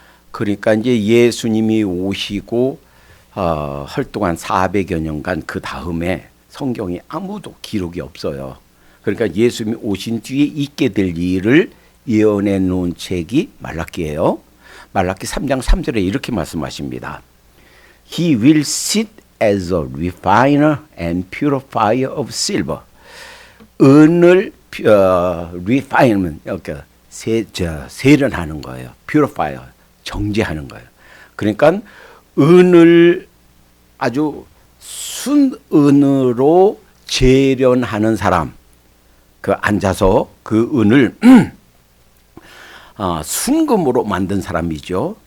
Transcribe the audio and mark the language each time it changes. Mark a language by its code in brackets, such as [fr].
[ko] 그러니까 이제 예수님이 오시고 활동한 400여 년간 그 다음에 성경에 아무도 기록이 없어요. 그러니까 예수님이 오신 뒤에 있게 될 일을 예언해 놓은 책이 말라기예요. 말라기 3장 3절에 이렇게 말씀하십니다. [en] He will sit as a refiner and purifier of silver. [ko] 은을 refinement, 그러니까 세련하는 거예요. purifier, 정제하는 거예요. 그러니까 은을 아주 순은으로 재련하는 사람, 그 앉아서 그 은을 순금으로 만든 사람이죠.